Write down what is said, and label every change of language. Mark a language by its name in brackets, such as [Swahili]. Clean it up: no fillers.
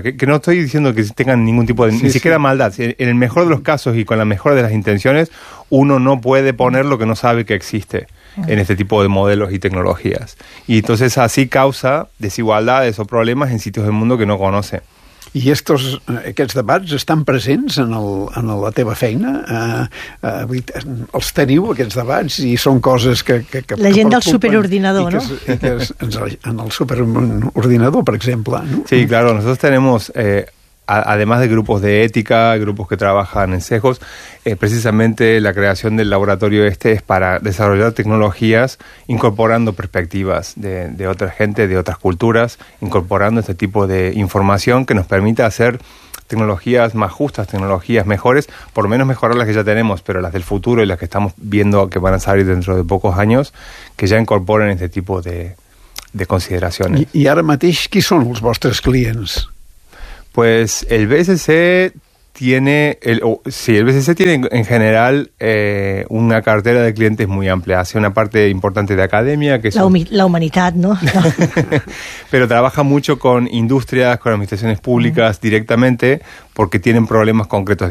[Spanish] Que no estoy diciendo que tengan ningún tipo de... maldad. En el mejor de los casos y con la mejor de las intenciones, uno no puede poner lo que no sabe que existe en este tipo de modelos y tecnologías. Y entonces así causa desigualdades o problemas en sitios del mundo que no conoce. [Catalan] I aquests debats estan presents en la teva feina? Els teniu, aquests debats, i són coses que la gent del superordinador, no? En el superordinador, per exemple. [Spanish] Sí, claro, nosotros tenemos, además de grupos de ética, grupos que trabajan en sesgos, precisamente la creación del laboratorio este es para desarrollar tecnologías incorporando perspectivas de otra gente, de otras culturas, incorporando este tipo de información que nos permita hacer tecnologías más justas, tecnologías mejores, por lo menos mejorar las que ya tenemos, pero las del futuro y las que estamos viendo que van a salir dentro de pocos años, que ya incorporen este tipo de consideraciones. [Catalan] I ara mateix, ¿qui són els vostres clients? [Spanish] Pues el BSC tiene, el BSC tiene en general una cartera de clientes muy amplia. Hace una parte importante de academia. Que la, la humanidad, ¿no? Pero trabaja mucho con industrias, con administraciones públicas directamente, porque tienen problemas concretos.